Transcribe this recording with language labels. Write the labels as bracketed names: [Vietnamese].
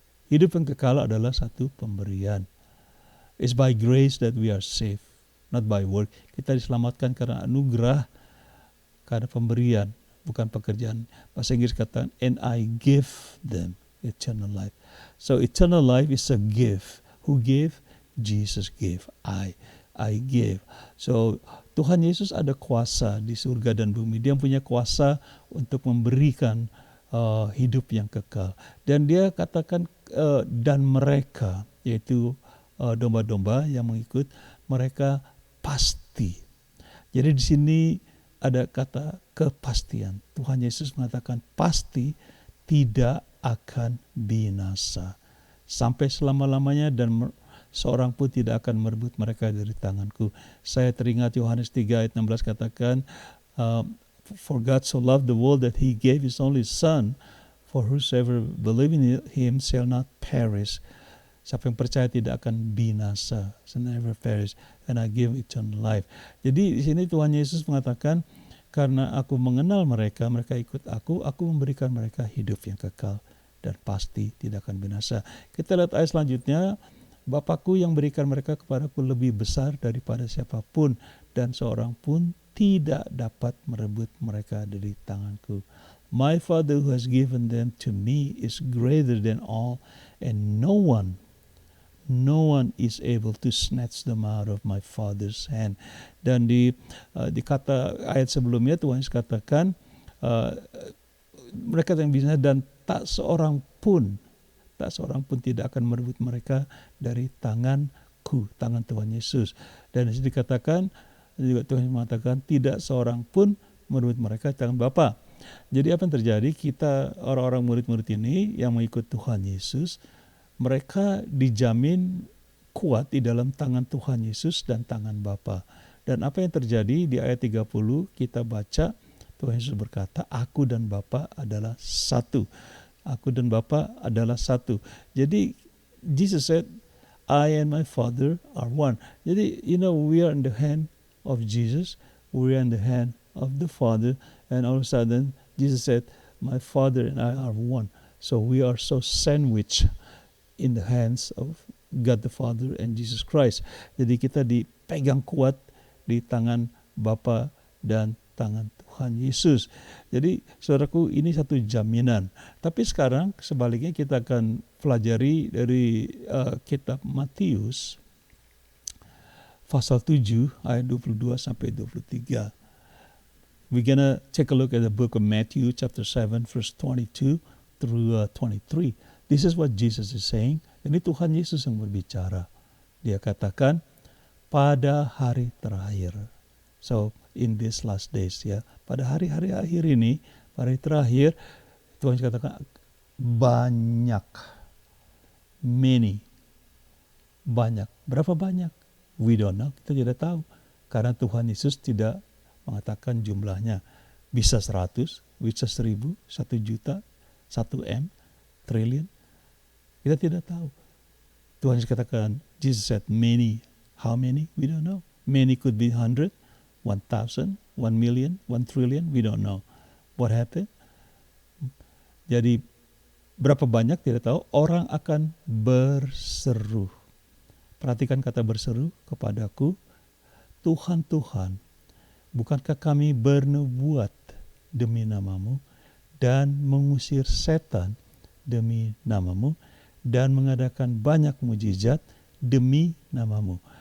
[Indonesian] Hidup yang kekal adalah satu pemberian. [English] It's by grace that we are saved, not by work. [Indonesian] Kita diselamatkan karena anugerah, karena pemberian, bukan pekerjaan. Bahasa Inggris kata, [English] and I give them eternal life. So eternal life is a gift. Who gave? Jesus gave. I give. [Indonesian] So Tuhan Yesus ada kuasa di surga dan bumi. Dia punya kuasa untuk memberikan hidup yang kekal. Dan dia katakan, dan mereka, yaitu domba-domba yang mengikut, mereka pasti. Jadi di sini ada kata kepastian. Tuhan Yesus mengatakan pasti tidak akan binasa sampai selama-lamanya, dan seorang pun tidak akan merebut mereka dari tanganku. Saya teringat Yohanes 3 ayat 16 katakan, [English] for God so loved the world that he gave his only son, for whosoever believe in him shall not perish. [Indonesian] Siapa yang percaya tidak akan binasa, [English] shall never perish, and I give eternal life. [Indonesian] Jadi di sini Tuhan Yesus mengatakan, karena aku mengenal mereka, mereka ikut aku memberikan mereka hidup yang kekal dan pasti tidak akan binasa. Kita lihat ayat selanjutnya, Bapakku yang berikan mereka kepadaku lebih besar daripada siapapun, dan seorang pun tidak dapat merebut mereka dari tanganku. [English] My Father who has given them to me is greater than all, and no one is able to snatch them out of my Father's hand. [Indonesian] Dan di kata ayat sebelumnya Tuhan Yesus katakan, mereka yang bisa, dan tak seorang pun tidak akan merebut mereka dari tanganku, tangan Tuhan Yesus. Dan di sini dikatakan juga, Tuhan mengatakan tidak seorang pun merebut mereka dari tangan Bapa. Jadi apa yang terjadi? Kita orang-orang murid-murid ini yang mengikut Tuhan Yesus, mereka dijamin kuat di dalam tangan Tuhan Yesus dan tangan Bapa. Dan apa yang terjadi di ayat 30 kita baca, Tuhan Yesus berkata, aku dan Bapa adalah satu. Aku dan Bapa adalah satu. [English] Jadi Jesus said, I and my Father are one. Jadi we are in the hand of Jesus, we are in the hand of the Father, and all of a sudden Jesus said, my Father and I are one. So we are so sandwiched in the hands of God the Father and Jesus Christ. [Indonesian] Jadi kita dipegang kuat di tangan Bapa dan tangan Tuhan Yesus. Jadi saudaraku, ini satu jaminan. Tapi sekarang sebaliknya kita akan pelajari dari kitab Matius pasal 7 ayat 22 sampai 23. [English] We're gonna take a look at the book of Matthew chapter 7 verse 22 through 23. This is what Jesus is saying. [Indonesian] Ini Tuhan Yesus yang berbicara. Dia katakan pada hari terakhir. [English] So in these last days, [Indonesian] ya, pada hari-hari akhir ini, pada hari terakhir, Tuhan Yesus katakan banyak, many, banyak. Berapa banyak? [English] We don't know, [Indonesian] kita tidak tahu. Karena Tuhan Yesus tidak mengatakan jumlahnya. Bisa 100, bisa 1000, 1 juta, 1 M, triliun. Kita tidak tahu. Tuhan Yesus katakan, [English] Jesus said many. How many? We don't know. Many could be 100, 1,000, 1 million, 1 trillion. We don't know. What happened? [Indonesian] Jadi berapa banyak tidak tahu. Orang akan berseru. Perhatikan kata berseru kepadaku, Tuhan, Tuhan, bukankah kami bernubuat demi namamu dan mengusir setan demi namamu dan mengadakan banyak mujizat demi namamu.